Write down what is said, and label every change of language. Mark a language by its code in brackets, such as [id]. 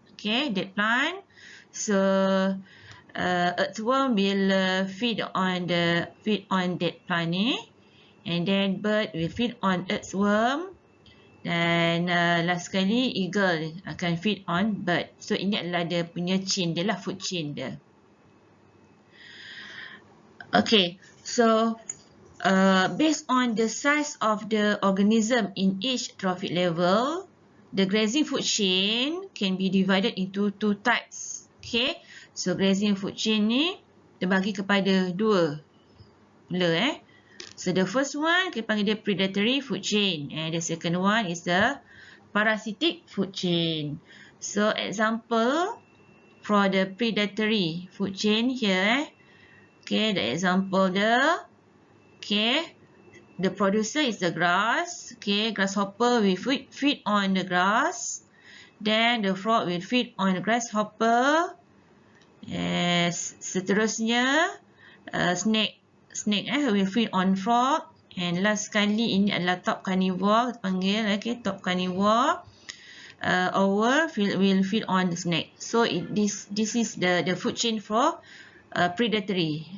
[en] Okay, dead plant. So earthworm will feed on dead plant ni, and then bird will feed on earthworm, dan last sekali eagle akan feed on bird. [ms] So ini adalah dia punya chain dia lah, food chain dia. [en] Okay, so based on the size of the organism in each trophic level, the grazing food chain can be divided into two types. [ms] Okay, so grazing food chain ni terbagi kepada dua pula. [en] So the first one [ms] kita panggil dia [en] predatory food chain, and the second one is the parasitic food chain. So example for the predatory food chain here. Okay, the example there. Okay, the producer is the grass. Okay, grasshopper will feed on the grass. Then the frog will feed on the grasshopper. Seterusnya snake will feed on frog. And last [ms] sekali ini adalah [en] top carnivore, [ms] kita panggil [en] top carnivore. Owl will feed on the snake. So this is the food chain for predatory.